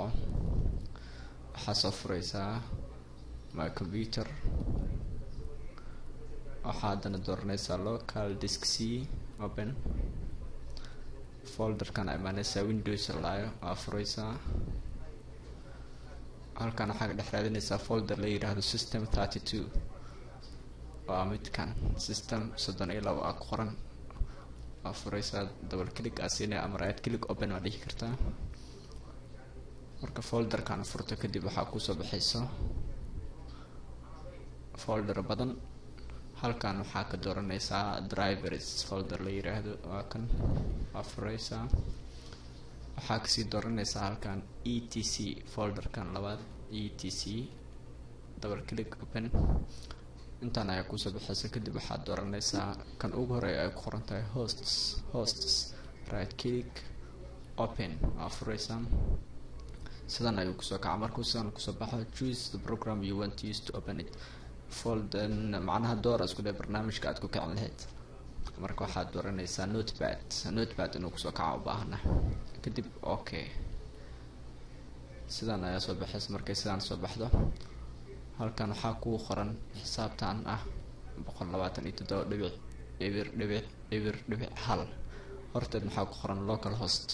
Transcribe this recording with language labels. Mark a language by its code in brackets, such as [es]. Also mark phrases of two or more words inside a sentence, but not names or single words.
[so] waxaa soo fureysaa [en] my computer, [so] waxaa haddana dooranaysaa [en] local disk C open, [so] folderkan imaanaysaa Windows laayo waa fureysaa. halkan waxaa dhex raadinaysaa folder la yiraahdo system 32 waa midkan system 32 aa ku qoran. waa fureysaa [en] double click [so] siinaya ama [en] right click open [so] waa dhihi kartaa. marka folderkan furto kadib waxaa kusoo baxayso folder badan. halkan waxaa ka dooranaysaa [en] drivers folder [so] la yiraahdo waa kan, waa fureysaa. waxaa kasii dooranaysaa halkan etc folderkan labaad etc, [en] double click open. [so] intaan ayaa kusoo baxaysa kadib waxaad dooranaysaa kan ugu horeeya ay ku qoran tahay hosts [en] right click open [so] waa fureysaa. sidan ayuu kusoo kaca. markuu sidan kusoo baxo [en] choose the program you want to use to open it, [so] folder macnaha door isku dheh barnaamijka aad ku kicin lahayd. marka waxaad dooranaysaa notepad inuu kusoo kaca u baahana kadib okay. sidan ayaa soo baxaysa. markay sidan soo baxdo halkan waxaa kuu qoran xisaabtan ah 127.0.0.1 horteed maxaa ku qoran [en] local host.